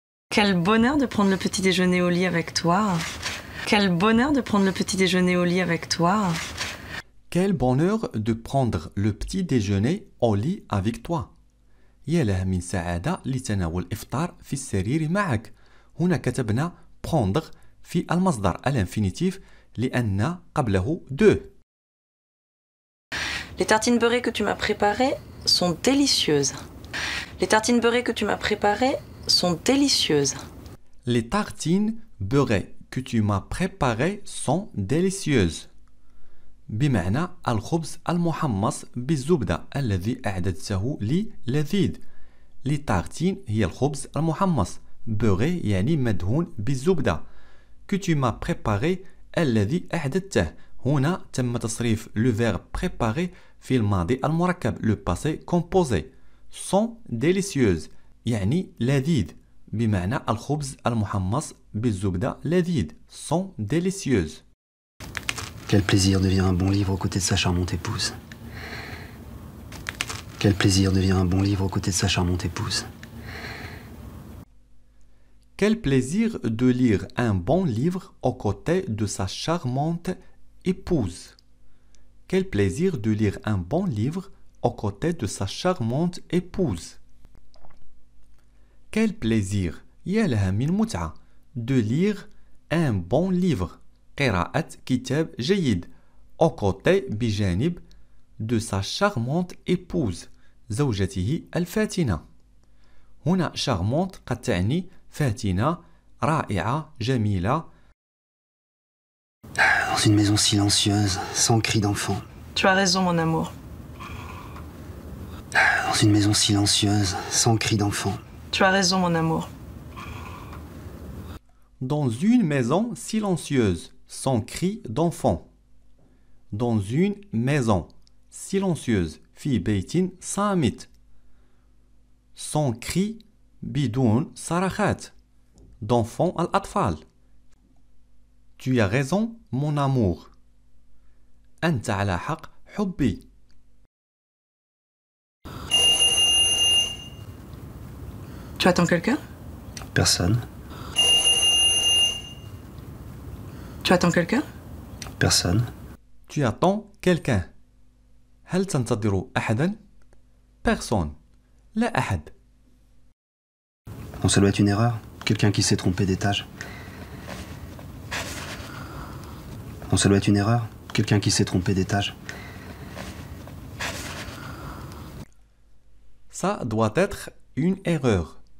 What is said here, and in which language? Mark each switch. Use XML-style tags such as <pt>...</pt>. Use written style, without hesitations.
<fr>Quel bonheur de prendre le petit déjeuner au lit avec toi. Quel bonheur de prendre le petit déjeuner au lit avec toi. Quel bonheur de prendre le petit déjeuner au lit avec toi.</fr> <ar>يا لها من سعادة لتناول الإفطار في السرير معك. هنا كتبنا prendre في المصدر الانفينيتيف لأن قبله de.</ar> <fr>Les tartines beurrées que tu m'as préparées sont délicieuses. Les tartines beurrées que tu m'as préparées sont délicieuses. Les tartines beurrées que tu m'as préparées sont délicieuses.</fr> <ar>بمعنى الخبز المحمص بالزبدة الذي أعددته لي لذيذ.</ar> <fr>Les tartines</fr> <ar>هي الخبز المحمص. beurré يعني مدهون بالزبدة.</ar> <fr>que tu m'as préparé</fr> <ar>الذي أعددته. هنا تم تصريف</ar> <fr>le verbe préparer</fr> <ar>في الماضي المركب</ar> <fr>le passé composé. sont délicieuses</fr> <ar>يعني لذيذ. بمعنى الخبز المحمص بالزبدة لذيذ.</ar> <fr>sont délicieuses. Quel plaisir de lire un bon livre aux côtés de sa charmante épouse. Quel plaisir de lire un bon livre aux côtés de sa charmante épouse. Quel plaisir de lire un bon livre aux côtés de sa charmante épouse. Quel plaisir de lire un bon livre aux côtés de sa charmante épouse. Quel plaisir</fr> <ar>يا لها من متعة</ar> <fr>de lire un bon livre.</fr> <ar>قراءة كتاب جيد</ar> <fr>aux côtés</fr> <ar>بجانب</ar> <fr>de sa charmante épouse</fr> <ar>زوجته الفاتنة. هنا charmante قد تعني فاتنة، رائعة، جميلة.</ar> <fr>Dans une maison silencieuse, sans cri d'enfant. Tu as raison, mon amour. Dans une maison silencieuse, sans cri d'enfant. Tu as raison, mon amour. Dans une maison silencieuse, sans cri d'enfant. Dans une maison silencieuse,</fr> <ar>في بيت صامت.</ar> <fr>sans cri</fr> <ar>بدون صرخات.</ar> <fr>d'enfants</fr> <ar>الأطفال.</ar> <fr>Tu as raison, mon amour.</fr> <ar>أنت على حق حبي.</ar> <fr>Tu attends quelqu'un? Personne. Tu attends quelqu'un? Personne. Tu attends quelqu'un.</fr> <ar>هل تنتظر أحدا؟ Personne. لا أحد.</ar> <fr>Non, ça doit être une erreur. Quelqu'un qui s'est trompé d'étage. Non, ça doit être une erreur. Quelqu'un qui s'est trompé d'étage. Ça doit être une erreur.</fr>